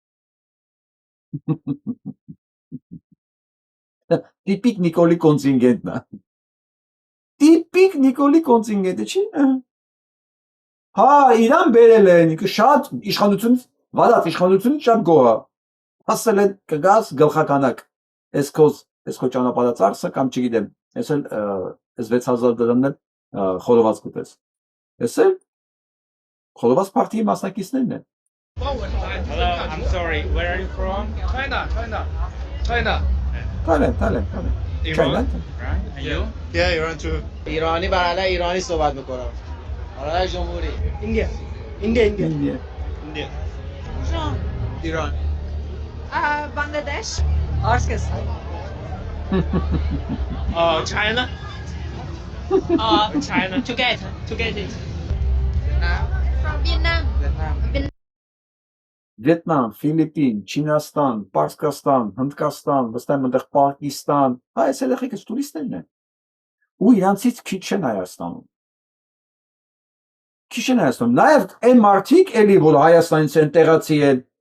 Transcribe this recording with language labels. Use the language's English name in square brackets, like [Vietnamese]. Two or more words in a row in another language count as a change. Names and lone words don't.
[Armenian] Տիպիկ Նիկոլի կոնտինգենտն է։ Տիպիկ Նիկոլի կոնտինգենտը չի։ Հա, իրան բերել են, շատ իշխանությունից, վարած իշխանությունից շատ գոհ է։ Ասել են կգաս գլխականակ։ Էս քո ճանապարհածախսը կամ չգիտեմ, ես էլ այս 6000 դրամն էլ խորոված կտես։ Ես էլ խորոված партիի մասնակիցներն են։ [English] Hello, I'm sorry. Where are you from? China. Thailand. Iran. Right? And you? Yeah, Iran too. [Persian] ایرانی برای ایرانی صحبت میکنم. برای جمهوری. [English] India. Iran. Bangladesh. Arskestan. China. China. Together it. From Vietnam. [Armenian] Վիետնամ, Ֆիլիպին, Չինաստան, Պարսկաստան, Հնդկաստան, վստահ եմ այնտեղ Պակիստան, այս երեխեքս տուրիստներն են։ Ու իրանցից քիչ են Հայաստանում։ Նաև այն մարդիկ էլի, որ Հայաստանից են տեղացի են,